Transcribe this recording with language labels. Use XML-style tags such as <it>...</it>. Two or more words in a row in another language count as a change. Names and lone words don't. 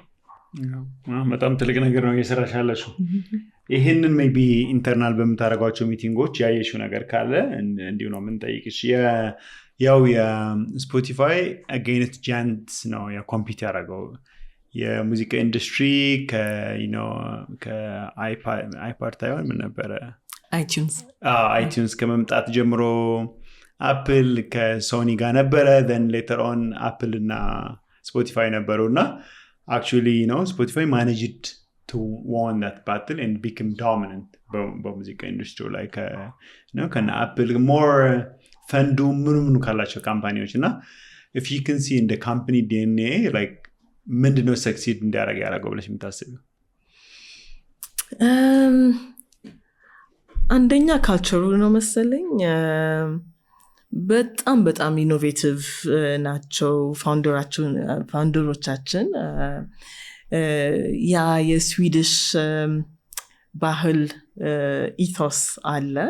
<am>በጣም ትልቅ ነገር ነው እየሰራሽ ያለሽው። ይህንን</am> <en>may be internal</en> <am>በምታደርጓቸው ሚቲንጎች ያየሽው ነገር ካለ እንዲሁ ነው የምንጠይቅሽ። ያው የስፖቲፋይ</am> <en>against giants</en> <am>ነው ኮምፒት ያደረገው የሙዚቃ ኢንዱስትሪ ከአይፓድ ታይሆን ምን ነበረ አይቲዩንስ ከመምጣት ጀምሮ አፕል ከሶኒ ጋር ነበረ then</am> <en>later on</en> <am>አፕል እና ስፖቲፋይ ነበሩ እና actually ስፖቲፋይ</am> <en>managed to won that battle and become dominant</en> <am>በሙዚቃ ኢንዱስትሪ ላይ ከነ አፕል more ፈንዱ ምንም ካላቸው ካምፓኒዎች እና</am> <en>if you can see in the company DNA like</en> <am>ምንድነው ሰክሲድ እንዲያደርግ ያደረገው ብለሽ የምታስቢው? አንደኛ ካልቸሩ ነው መሰለኝ። በጣም በጣም ኢኖቬቲቭ ናቸው ፋውንደሮቻችን። ያ የስዊዲሽ ባህል ኢቶስ አለ።</am>